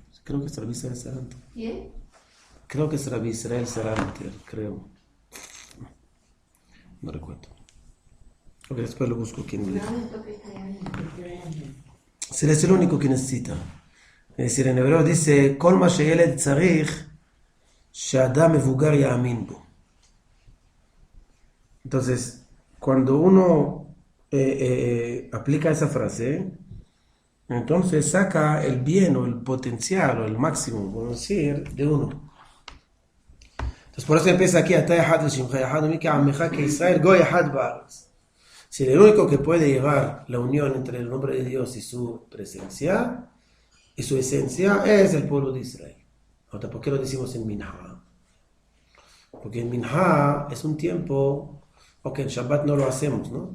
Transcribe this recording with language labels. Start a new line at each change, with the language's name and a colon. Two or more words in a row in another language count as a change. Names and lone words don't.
Spanish: Creo que es Rabbi Israel Salanter. ¿Quién? Creo que es Rabbi Israel Salanter, creo. No recuerdo. Ok, después lo busco quién me dijo. Él es el único que necesita. Es decir, en hebreo dice,
Hebrew: כל מה שהילד צריך, שאדם מבוגר יאמין בו.
Spanish: Entonces, cuando uno aplica esa frase, entonces saca el bien o el potencial o el máximo, podemos decir, de uno. Entonces por eso empieza aquí, que
Hebrew: ישראל גוי אחד בארץ.
Spanish: Si el único que puede llevar la unión entre el nombre de Dios y su presencia y su esencia es el pueblo de Israel. Ahora, ¿por qué lo decimos en Minha? Porque en Minha es un tiempo, ok, en Shabbat no lo hacemos, ¿no?